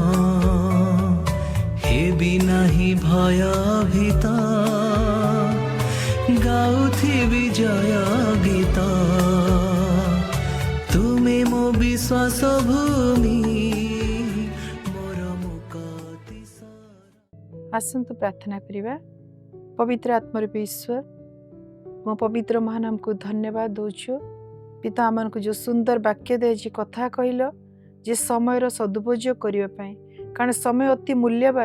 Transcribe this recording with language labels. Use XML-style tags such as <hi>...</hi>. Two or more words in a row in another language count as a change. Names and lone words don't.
<or>ହେବି ନାହି ଭୟଭୀତ ଗାଉଥିବି ଜୟ ଗୀତ ତୁମେ ମୋ ବିଶ୍ୱାସ ଭୂମି ମୋର ମୁକ୍ତି ଆସନ୍ତୁ ପ୍ରାର୍ଥନା କରିବା। ପବିତ୍ର ଆତ୍ମାରୂପୀ ଈଶ୍ୱର, ମୋ ପବିତ୍ର ମହାନାମକୁ ଧନ୍ୟବାଦ ଦେଉଛୁ। ପିତା, ଆମମାନଙ୍କୁ ଯେଉଁ ସୁନ୍ଦର ବାକ୍ୟ ଦେଇଛି କଥା କହିଲ ଯେ ସମୟର ସଦୁପଯୋଗ କରିବା ପାଇଁ, କାରଣ ସମୟ ଅତି ମୂଲ୍ୟବାନ।</or>